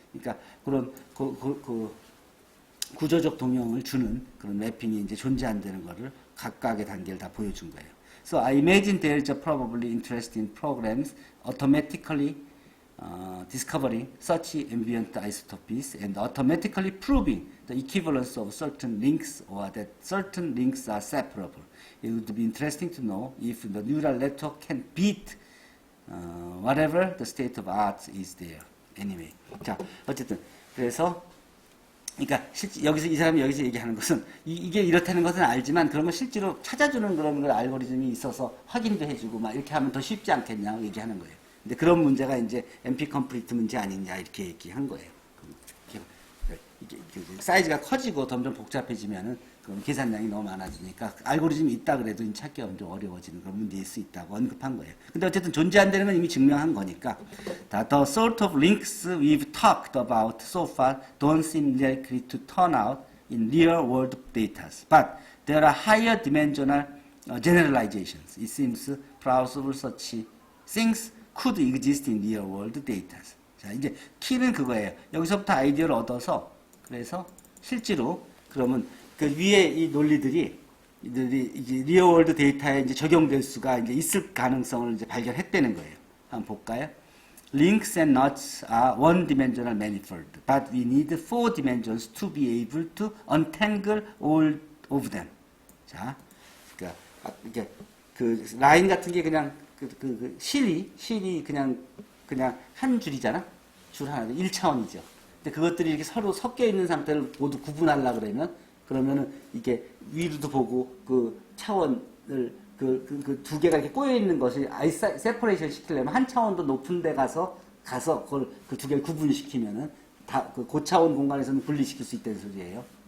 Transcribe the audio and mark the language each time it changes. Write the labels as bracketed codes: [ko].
[ko] 그러니까 그런 그 구조적 동형을 주는 그런 매핑이 이제 존재한다는 거를 각각의 단계를 다 보여준 거예요. [en] So I imagine there is probably interest in programs automatically discovering such ambient isotopies and automatically proving the equivalence of certain links or that certain links are separable. It would be interesting to know if the neural network can beat whatever the state of art is there. Anyway. [ko] 자, 어쨌든 그래서 그러니까 여기서 이 사람이 여기서 얘기하는 것은 이게 이렇다는 것은 알지만 그런 걸 실제로 찾아주는 그런 걸 알고리즘이 있어서 확인도 해주고 막 이렇게 하면 더 쉽지 않겠냐고 얘기하는 거예요. 근데 그런 문제가 이제 NP 컴플리트 문제 아니냐 이렇게 얘기한 거예요. 이게 사이즈가 커지고 점점 복잡해지면은 그럼 계산량이 너무 많아지니까 알고리즘이 있다 그래도 찾기가 좀 어려워지는 그런 문제일 수 있다고 언급한 거예요. 근데 어쨌든 존재한다는 건 이미 증명한 거니까 [en] the sort of links we've talked about so far don't seem likely to turn out in real world data. But there are higher dimensional generalizations. It seems plausible such things could exist in real world data. [ko] 자, 이제 키는 그거예요. 여기서부터 아이디어를 얻어서 그래서 실제로 그러면 그 위에 이 논리들이 이제 리얼월드 데이터에 이제 적용될 수가 이제 있을 가능성을 이제 발견했다는 거예요. 한번 볼까요? [en] Links and knots are one-dimensional manifold, but we need four dimensions to be able to untangle all of them. [ko] 자, 그러니까 이게 그 라인 같은 게 그냥 그 실이 그냥 한 줄이잖아. 줄 하나 1차원이죠. 근데 그것들이 이렇게 서로 섞여 있는 상태를 모두 구분하려고 그러면은 이게 위로도 보고 그 차원을 그 두 개가 이렇게 꼬여 있는 것이 세퍼레이션 시키려면 한 차원 더 높은 데 가서 그걸 그 두 개를 구분시키면은 다 그 고차원 공간에서는 분리시킬 수 있다는 소리예요.